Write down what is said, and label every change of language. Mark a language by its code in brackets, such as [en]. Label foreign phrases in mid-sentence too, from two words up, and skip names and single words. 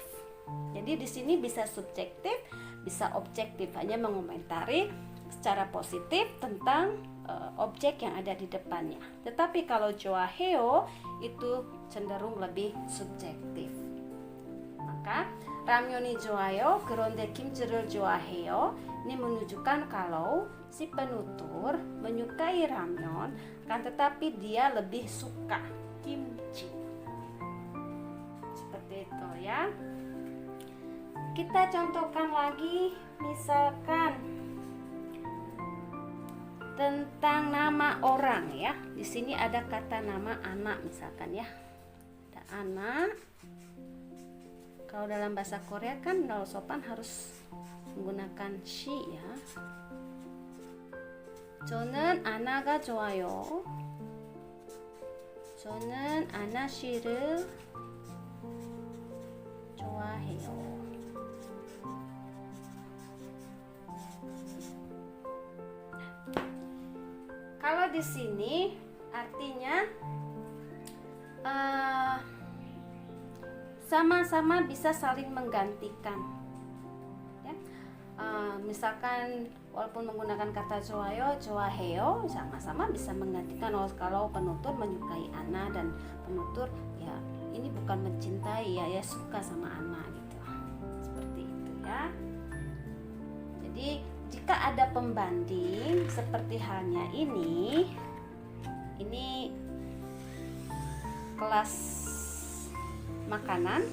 [id] Jadi di sini bisa subjektif, bisa objektif, hanya mengomentari secara positif tentang objek yang ada di depannya. Tetapi kalau 좋아해요 itu cenderung lebih subjektif. [ko] Maka 라면이 좋아요. 그런데 김치를 좋아해요. [id] Ini menunjukkan kalau si penutur menyukai ramen, kan tetapi dia lebih suka kimchi. Seperti itu ya. Kita contohkan lagi, misalkan tentang nama orang ya. Di sini ada kata nama anak misalkan ya. Ada anak. Kalau dalam bahasa Korea kan kalau sopan harus menggunakan she ya. [ko] 저는 아나가 좋아요. 저는 아나 씨를 좋아해요. [id] Kalau di sini artinya sama-sama bisa saling menggantikan. Ya. Misalkan walaupun menggunakan kata [ko] 좋아요, 좋아해요, [id] sama-sama bisa menggantikan. Kalau penutur menyukai Ana dan penutur ya ini bukan mencintai ya suka sama Ana gitu. Seperti itu ya. Jadi jika ada pembanding seperti halnya ini kelas makanan.